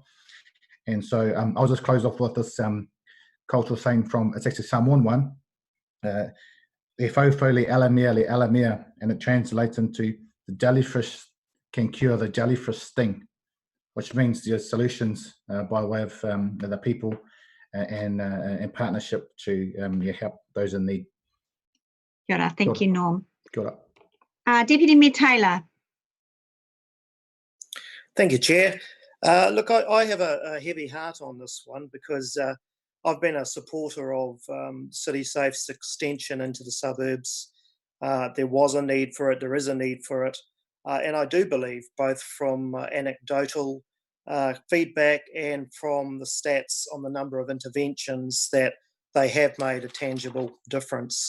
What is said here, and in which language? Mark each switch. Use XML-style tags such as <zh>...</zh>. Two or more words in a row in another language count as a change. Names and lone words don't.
<en>And so I'll just close off with this cultural saying from, it's actually Samoan one,</en> <sm>e whaufau le alamea,</sm> <en>and it translates into the jellyfish can cure the jellyfish sting, which means there's solutions by way of the people and partnership to help those in need.</en> <mi>Kia ora.</mi> <en>Thank you, Norm.</en> <mi>Kia ora.</mi> <en>Deputy Mayor Taylor. Thank you, Chair. Look, I have a heavy heart on this one because I've been a supporter of CitySafe's extension into the suburbs. There was a need for it, there is a need for it. And I do believe, both from anecdotal feedback and from the stats on the number of interventions, that they have made a tangible difference.</en>